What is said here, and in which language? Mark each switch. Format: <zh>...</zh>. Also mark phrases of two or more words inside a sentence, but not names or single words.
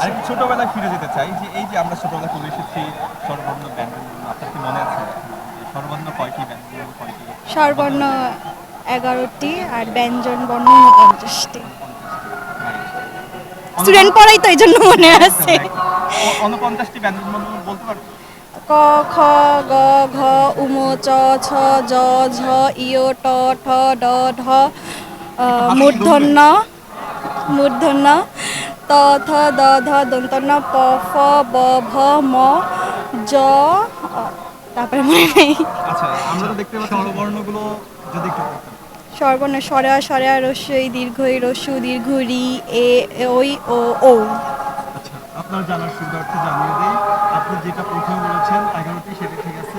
<bn>আর ছোটবেলায় ফিরে যেতে চাই, যে এই যে আমরা ছোটবেলায় পড়ে এসেছি স্বরবর্ণ ব্যঞ্জন, আপনার কি মনে আছে স্বরবর্ণ কয়টি, ব্যঞ্জন কয়টি? স্বরবর্ণ 11টি আর ব্যঞ্জন বর্ণ 49টি। স্টুডেন্ট পড়াই তো, এই জন্য মনে আছে। 49টি ব্যঞ্জন বর্ণ বলতে পারবেন? ক, খ, গ, ঘ, উম, চ, ছ, জ, ঝ, ইয়, ট, ঠ, ড, ঢ, মূর্ধন্য মূর্ধন্য, ত, থ, দ, ধ, দন্ত ন, প, ফ, ব, ভ, ম, জ, তারপরে মনে নেই। আচ্ছা, আমরা তো দেখতে পাচ্ছি স্বরবর্ণগুলো যদি একটু বলতেন। স্বরবর্ণ সরা, সরা, রস্যই, দীর্ঘই, রস্যু, দীর্ঘ, রি, এ, ওই, ও, ও। আচ্ছা, আপনার জানার সুবিধার্থে জানিয়ে দেই, আপনি যেটা প্রথমে বলেছেন 11টি, সেটা ঠিক আছে।</bn>